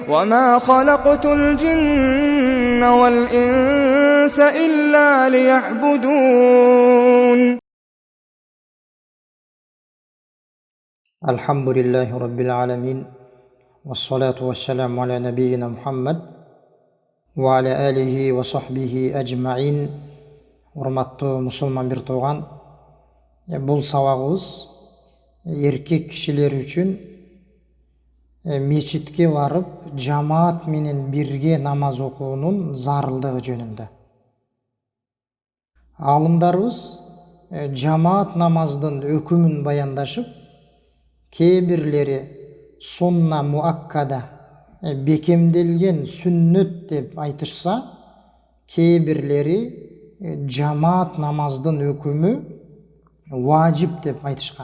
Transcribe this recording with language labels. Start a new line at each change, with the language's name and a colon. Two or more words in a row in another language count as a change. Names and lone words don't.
Arabic: وما خلقت الجن والإنس إلا ليعبدون. الحمد لله رب العالمين والصلاة والسلام على نبينا محمد وعلى آله وصحبه أجمعين.
Kyrgyz: Урматтуу мусулман бир тууган, бул сабагыбыз эркек кишилер үчүн мечитке барып, жамаат менен бирге намаз окуунун зарылдыгы жөнүндө. Алымдарыбыз жамаат намаздын өкүмүн баяндашып, кээ бирлери
Arabic: سنة مؤكدة,
Kyrgyz: бекемделген сүннөт деп айтышса, кээ бирлери жамаат намаздын өкүмү важип деп айтышкан.